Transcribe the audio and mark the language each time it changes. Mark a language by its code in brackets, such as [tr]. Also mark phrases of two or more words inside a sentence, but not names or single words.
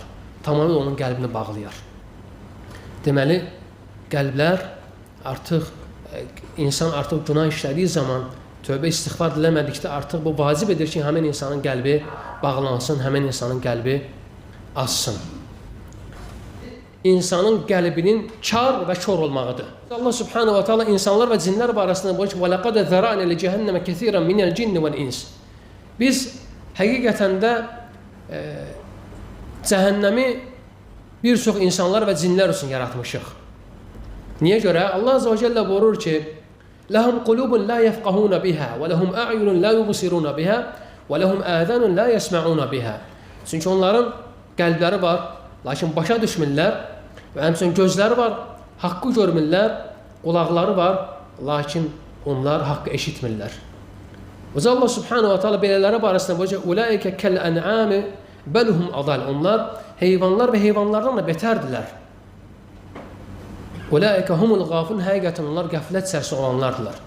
[az] Tamamilə onun qəlbini bağlayar. Deməli, qəlblər artıq, insan artıq günah işlədiyi zaman, tövbə istiğfar diləmədikdə artıq bu vacib edir ki, həmin insanın qəlbi bağlansın, həmin insanın qəlbi azsın. İnsanın qəlbinin kar və kör olmağıdır. Allah [ar] سبحانه وتعالى [az] insanlar və cinlər barəsində buyurur ki, [ar] وَلَقَدَ ذَرَعْنَا لِجَهَنَّمَ كَثِيرًا مِنَ الْجِنِّ وَالْإِنسِ. [az] Biz həqiqətən də cəhənnəmi bir çox insanlar və cinlər üçün yaratmışıq. Niyə görə? Allah [ar] عز وجل [az] buyurur ki, [ar] لَهُمْ قُلُوبٌ لَا يَفْقَهُونَ بِهَا وَلَهُمْ أَعْيُنٌ لَا يُبْصِرُونَ بِهَا وَلَهُمْ آذَانٌ لَا يَسْمَعُونَ بِهَا. [az] Çünki onların qəlbləri var, lakin başa düşmürlər və həmçinin gözləri var, haqqı görmürlər, qulaqları var, lakin onlar haqqı eşitmirlər. Və Allah [ar] سبحانه وتعالى [az] belələri barəsində buyurur ki, [ar] "أولئك كالأنعام بل هم أضل." [az] Onlar heyvanlar və heyvanlardan da betərdilər. [ar] "أولئك هم الغافلون." [az] Həqiqətən onlar qəflət içərisində olanlardılar.